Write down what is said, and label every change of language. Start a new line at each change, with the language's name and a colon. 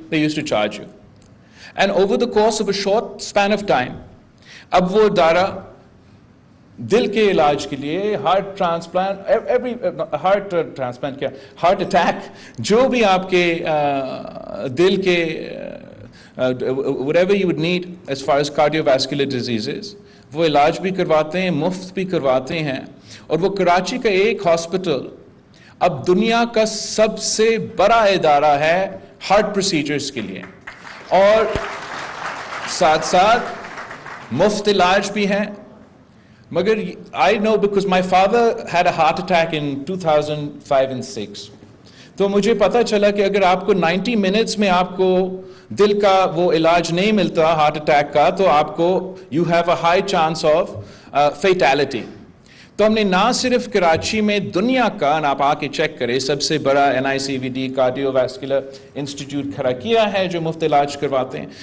English: they used to charge you and over the course of a short span of time
Urdu: اب وہ ادارہ دل کے علاج کے لیے ہارٹ ٹرانسپلانٹ کیا ہارٹ اٹیک جو بھی آپ کے دل کے
English: whatever you would need as far as cardiovascular diseases
Urdu: وہ علاج بھی کرواتے ہیں, مفت بھی کرواتے ہیں. اور وہ کراچی کا ایک ہاسپٹل اب دنیا کا سب سے بڑا ادارہ ہے ہارٹ پروسیجرز کے لیے, اور ساتھ ساتھ مفت علاج بھی ہیں. مگر
English: I know because my father had a heart attack in 2005 and 6.
Urdu: تو مجھے پتا چلا کہ اگر آپ کو 90 منٹس میں آپ کو دل کا وہ علاج نہیں ملتا ہارٹ اٹیک کا, تو آپ کو
English: you have a high chance of fatality.
Urdu: تو ہم نے نہ صرف کراچی میں دنیا کا, آپ آ کے چیک کریں, سب سے بڑا NICVD کارڈیو ویسکولر انسٹیٹیوٹ کھڑا کیا ہے جو مفت علاج کرواتے ہیں.